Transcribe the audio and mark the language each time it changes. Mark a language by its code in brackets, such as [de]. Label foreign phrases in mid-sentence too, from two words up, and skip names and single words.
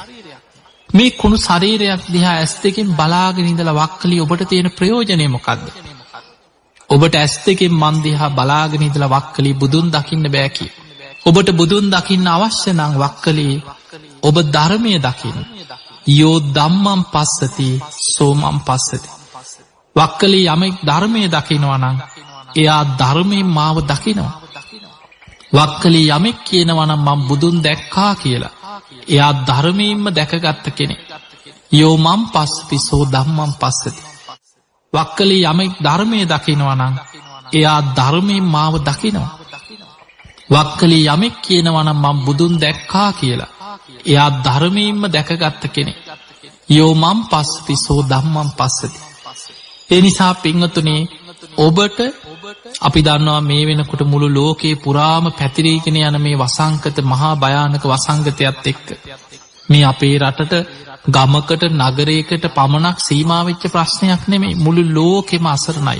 [si] මේ කුණු ශරීරයක් දිහා ඇස් දෙකෙන් බලාගෙන ඉඳලා වක්කලී ඔබට තියෙන ප්‍රයෝජනය මොකද්ද? ඔබට ඇස් දෙකෙන් මන් දිහා බලාගෙන ඉඳලා වක්කලී බුදුන් දකින්න බෑ කිය. ඔබට බුදුන් දකින්න අවශ්‍ය නම් වක්කලී ඔබ ධර්මයේ දකින්න. [pi] යෝ ධම්මං පස්සති සෝ මං පස්සති. [si] වක්කලී යමෙක් ධර්මයේ දකිනවා නම් එයා ධර්මයෙන් මාව දකිනවා. වක්කලී යමෙක් කියනවා නම් මම බුදුන් දැක්කා කියලා එයා ධර්මයෙන්ම දැකගත්ත කෙනෙක්. [pi] යෝ මං පස්සති සෝ ධම්මං පස්සති. [si] වක්කලී යමෙක් ධර්මයේ දකිනවා නම් එයා ධර්මයෙන් මාව දකිනවා. වක්කලී යමෙක් කියනවා නම් මම බුදුන් දැක්කා කියලා එයා ධර්මයෙන්ම දැකගත්ත කෙනෙක්. [pi] යෝ මං පස්සති සෝ ධම්මං පස්සති. [si] ඒ නිසා පින්වතුනි ඔබට අපි දන්නවා මේ වෙනකොට මුළු ලෝකේ පුරාම පැතිරීගෙන යන මේ වසංගත මහා භයානක වසංගතයත් එක්ක මේ අපේ රටට ගමකට නගරයකට පමණක් සීමා වෙච්ච ප්‍රශ්නයක් නෙමෙයි, මුළු ලෝකෙම අසරණයි.